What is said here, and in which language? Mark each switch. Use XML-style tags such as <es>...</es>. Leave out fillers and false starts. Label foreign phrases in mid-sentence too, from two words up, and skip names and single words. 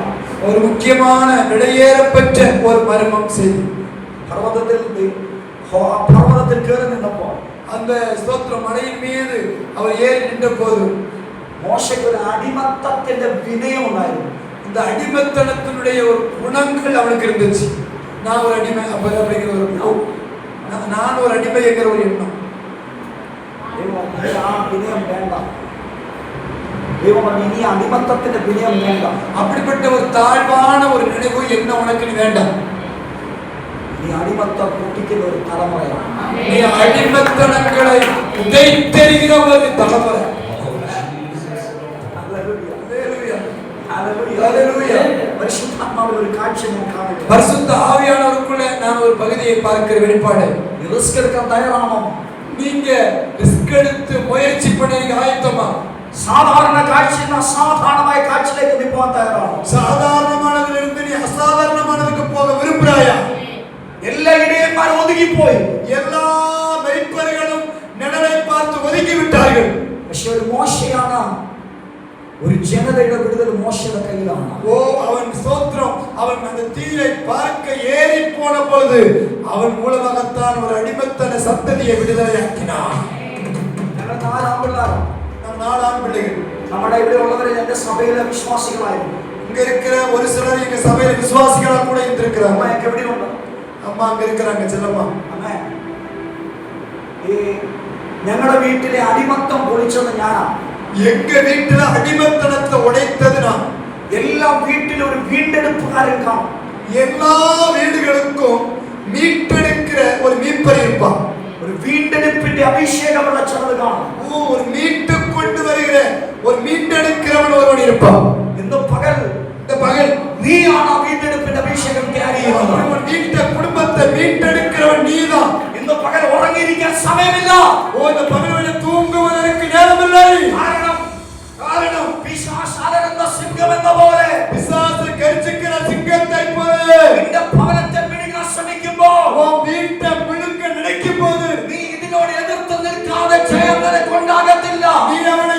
<ta>ஒரு முக்கியமான விடையேறப்பெற்ற ஒரு மர்மம் செய்தி.</ta> <ml>പർവ്വതത്തിൽ കയറി നിന്നപ്പോൾ</ml> <ta>அந்த ஸ்தோத்திர மலையின் மீது அவர் ஏறி நின்ற போது</ta> <ml>മോശയ്ക്ക് ഒരു അടിമത്തത്തിന്റെ വിനയം ഉണ്ടായിരുന്നു.</ml> <ta>இந்த அடிமைத்தனத்தினுடைய ஒரு குணங்கள் அவனுக்கு இருந்துச்சு. நான் ஒரு அடிமை அப்படிங்கிற ஒரு நான் ஒரு அடிமை என்கிற ஒரு எண்ணம்.</ta> <ml>ആ വിനയം വേണ്ട. ദൈവം പറഞ്ഞു, ഇനി അടിമത്തത്തിന്റെ വിനയം വേണ്ട.</ml> <ta>அப்படிப்பட்ட ஒரு தாழ்வான ஒரு நினைவு என்ன உனக்கு வேண்டாம்.</ta> <ml>നീ അടിമത്തം പൊട്ടിക്കുന്ന ഒരു തലമുറയാണ്.</ml> <ta>நீ அடிமைத்தனங்களை உதைத்தெறிகிற ஒரு தலைமுறை.</ta> <ml>പരിശുദ്ധാത്മാവിൽ ഒരു കാഴ്ച ഞാൻ കാണുന്നു.</ml> <ta>பரிசுத்த ஆவியானவருக்குள்ள நான் ஒரு பகுதியை பார்க்கிற வெளிப்பாடு.</ta> <ml>റിസ്ക് എടുക്കാൻ തയ്യാറാണോ?</ml> <ta>நீங்க ரிஸ்க் எடுத்து முயற்சி பண்ணீங்க ஆயத்தமா?</ta> <ml>സാധാരണ കാഴ്ചയിൽ നിന്ന് അസാധാരണമായ കാഴ്ചയിലേക്ക് നീ പോകാൻ തയ്യാറാണോ?</ml> <ta>சாதாரணமானதிலிருந்து நீ அசாதாரணமானதுக்கு போக விரும்புறாயா?</ta> <ml>എല്ലാ ഇടയന്മാരും ഒതുങ്ങിപ്പോയി.</ml> <ta>எல்லா மெய்ப்பர்களும் நிழலை பார்த்து ஒதுங்கி விட்டார்கள்.</ta> <ml>പക്ഷെ ഒരു മോശയാണ്, ഒരു ജനതയുടെ വിടുതൽ മോശയുടെ കയ്യിലാണ്.</ml> <ta>ஓ அவன் ஸ்தோத்திரம், அவன் அந்த தீயை பார்க்க ஏறி போன பொழுது அவன் மூலமாகத்தான் ஒரு அடிமைத்தன சந்ததியை விடுதலையாக்கினான்.</ta> <ml>ഞങ്ങൾ 4 ആൺപിള്ളേരാണ്.</ml> <ta>நம் 4 ஆண் பிள்ளைகள்.</ta> <ml>നമ്മുടെ ഇവിടെ ഉള്ളവരെ എന്റെ സഭയിലെ വിശ്വാസികളായിരുന്നു.</ml> <ta>இங்க இருக்கிற ஒரு சிலர் எங்க சபையில விசுவாசிகளா கூட இருந்திருக்கிறாங்க.</ta> <ml>അമ്മയൊക്കെ എവിടെയുണ്ട്?</ml> <ta>அம்மா அங்க இருக்கிறாங்க, செல்லம்மா.</ta> <ml>അമ്മേ, ഈ ഞങ്ങളുടെ വീട്ടിലെ അടിമത്തം പൊളിച്ചത് ഞാനാണ്.</ml> <ta>எங்க வீட்டுல அடிமைத்தனத்தை உடைத்தது நான்.</ta> <ml>എല്ലാ വീട്ടിലും ഒരു വീണ്ടെടുപ്പുകാരൻ കാണും.</ml> <ta>எல்லா வீடுகளுக்கும் மீட்டெடுக்கிற ஒரு மீட்பர் இருப்பான்.</ta> <ml>ഒരു വീണ്ടെടുപ്പിന്റെ അഭിഷേകമുള്ള ചിലത് കാണും.</ml> <ta>ஒரு மீட்டு கொண்டு வருகிற ஒரு மீட்டெடுக்கிறவன் ஒருவன் இருப்பான்.</ta> <ml>ഇന്ന് പകൽ</ml> <ta>இந்த பகல்</ta> <ml>നീയാണ് ആ വീണ്ടെടുപ്പിന്റെ അഭിഷേകം ക്യാരി ചെയ്യുന്നത്.</ml> <ta>ஒரு வீட்ட குடும்பத்தை மீட்டெடுக்கிறவன் நீதான்.</ta> <ml>ഇന്ന് പകൽ ഉറങ്ങിയിരിക്കാൻ സമയമില്ല.</ml> <ta>இந்த பகலிலே தூங்குவதற்கு நேரமில்லை.</ta> <ml>കാരണം പിശാച് അലറുന്ന സിംഹം എന്ന പോലെ,</ml> <ta>பிசாசு கர்ஜிக்கிற சிங்கத்தை போல</ta> <ml>നിന്റെ ഭവനത്തെ വിഴുങ്ങാൻ ശ്രമിക്കുമ്പോൾ,</ml> <ta>உன் வீட்டை விழுங்க நினைக்கும் போது</ta> <ml>നീ ഇതിനോട് എതിർത്ത് നിൽക്കാതെ ജയം നിനക്കുണ്ടാകത്തില്ല.</ml> <ta>நீ</ta>